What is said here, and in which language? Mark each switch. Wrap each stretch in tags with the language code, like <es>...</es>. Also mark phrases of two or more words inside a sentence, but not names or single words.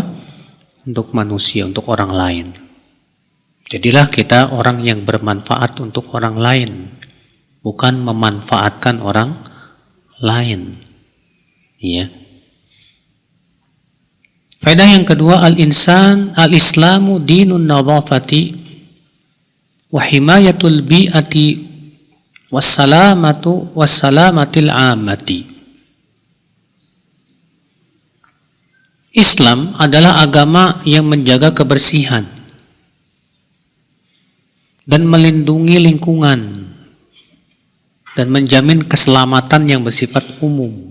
<id>Untuk manusia, untuk orang lain. Jadilah kita orang yang bermanfaat untuk orang lain, bukan memanfaatkan orang lain. Ya. Faedah yang kedua,</id> <ar>الإسلام دين النظافة وحماية البيئة والسلامة العامة.</ar> <id>Islam adalah agama yang menjaga kebersihan dan melindungi lingkungan dan menjamin keselamatan yang bersifat umum.</id>